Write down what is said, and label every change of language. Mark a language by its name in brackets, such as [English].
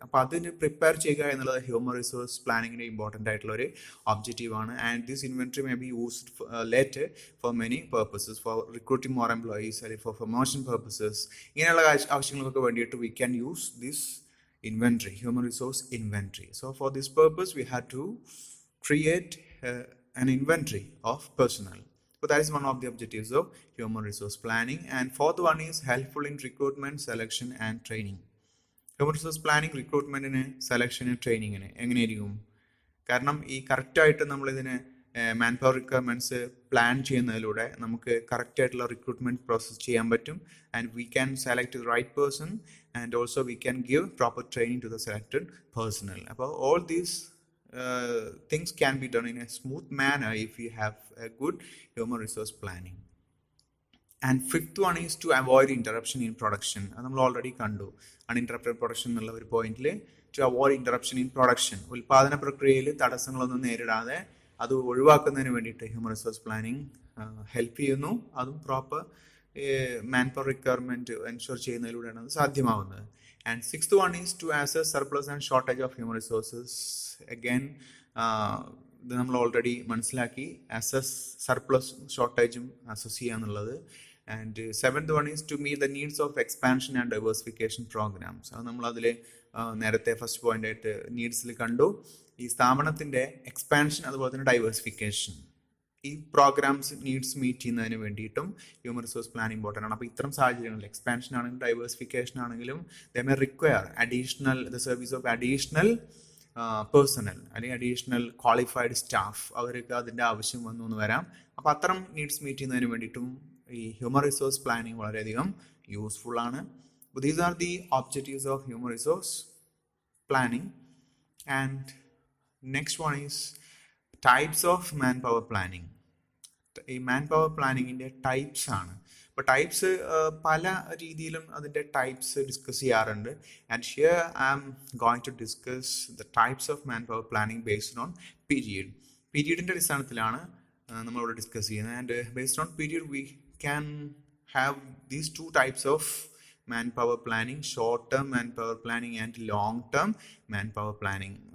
[Malayalam] അപ്പോൾ അതിന് പ്രിപ്പയർ ചെയ്യുക എന്നുള്ളത് ഹ്യൂമൻ റിസോഴ്സ് പ്ലാനിങ്ങിൻ്റെ ഇമ്പോർട്ടൻ്റ് ആയിട്ടുള്ള ഒരു ഒബ്ജക്റ്റീവാണ്. [English] and this inventory may be used later for many purposes, for recruiting more employees അല്ലെങ്കിൽ for promotion purposes, [Malayalam] ഇങ്ങനെയുള്ള ആവശ്യങ്ങൾക്കൊക്കെ വേണ്ടിയിട്ട് [English] We can use this inventory, human resource inventory. So for this purpose we had to create an inventory of personnel. So that is one of the objectives of human resource planning. And fourth one is helpful in recruitment, selection and training. [Malayalam] Human resource planning റിക്രൂട്ട്മെൻറ്റിന് സെലക്ഷന് ട്രെയിനിങ്ങിന് എങ്ങനെയായിരിക്കും? കാരണം ഈ കറക്റ്റായിട്ട് നമ്മളിതിനെ man power requirements plan ചെയ്യുന്നതിലൂടെ നമുക്ക് കറക്റ്റായിട്ടുള്ള recruitment process ചെയ്യാൻ പറ്റും. [English] And we can select the right person and also we can give proper training to the selected personnel. അപ്പോൾ all these things can be done in a smooth manner if you have a good human resource planning. And fifth one is to avoid interruption in production. [Malayalam] അത് നമ്മൾ already കണ്ടു, uninterrupted production എന്നുള്ള ഒരു പോയിന്റിൽ [English] to avoid interruption in production, [Malayalam] ഉൽപ്പാദന പ്രക്രിയയിൽ തടസ്സങ്ങളൊന്നും നേരിടാതെ അത് ഒഴിവാക്കുന്നതിന് വേണ്ടിയിട്ട് ഹ്യൂമൻ റിസോഴ്സ് പ്ലാനിങ് ഹെൽപ്പ് ചെയ്യുന്നു. അതും proper man power requirement ensure ചെയ്യുന്നതിലൂടെയാണ് അത് സാധ്യമാവുന്നത്. [English] And sixth one is to assess surplus and shortage of human resources. [Malayalam] Again, ഇത് നമ്മൾ ഓൾറെഡി മനസ്സിലാക്കി, അസസ് സർപ്ലസും ഷോർട്ടേജും അസസ് ചെയ്യുക എന്നുള്ളത്. [English] And seventh one is to meet the needs of expansion and diversification programmes. [Malayalam] അത് നമ്മളതിൽ നേരത്തെ first point ആയിട്ട് നീഡ്സിൽ കണ്ടു. ഈ സ്ഥാപനത്തിൻ്റെ എക്സ്പാൻഷൻ അതുപോലെ തന്നെ ഡൈവേഴ്സിഫിക്കേഷൻ, ഈ പ്രോഗ്രാംസ് നീഡ്സ് മീറ്റ് ചെയ്യുന്നതിന് വേണ്ടിയിട്ടും ഹ്യൂമൻ റിസോഴ്സ് പ്ലാൻ ഇമ്പോർട്ടൻ്റ് ആണ്. അപ്പോൾ ഇത്തരം സാഹചര്യങ്ങളിൽ എക്സ്പാൻഷൻ ആണെങ്കിലും ഡൈവേഴ്സിഫിക്കേഷൻ ആണെങ്കിലും [English] they may require additional the service of additional personnel [Malayalam] അല്ലെങ്കിൽ അഡീഷണൽ ക്വാളിഫൈഡ് സ്റ്റാഫ്, അവർക്ക് അതിൻ്റെ ആവശ്യം വന്നു എന്ന് വരാം. അപ്പോൾ അത്തരം നീഡ്സ് മീറ്റ് ചെയ്യുന്നതിന് വേണ്ടിയിട്ടും ഈ ഹ്യൂമൻ റിസോഴ്സ് പ്ലാനിങ് വളരെയധികം യൂസ്ഫുൾ ആണ്. [English] These are the objectives of human resource planning. And next one is types of manpower planning. [Malayalam] ഈ മാൻ പവർ പ്ലാനിങ്ങിൻ്റെ ടൈപ്സ് ആണ്. അപ്പോൾ ടൈപ്സ് പല രീതിയിലും അതിൻ്റെ ടൈപ്സ് ഡിസ്കസ് ചെയ്യാറുണ്ട്. [English] And here I am going to discuss the types of manpower planning based on period. [Malayalam] പീരിയഡിൻ്റെ അടിസ്ഥാനത്തിലാണ് നമ്മളിവിടെ discuss ചെയ്യുന്നത്. [English] And based on period we can have these two types of manpower planning, short-term manpower planning and long-term manpower planning.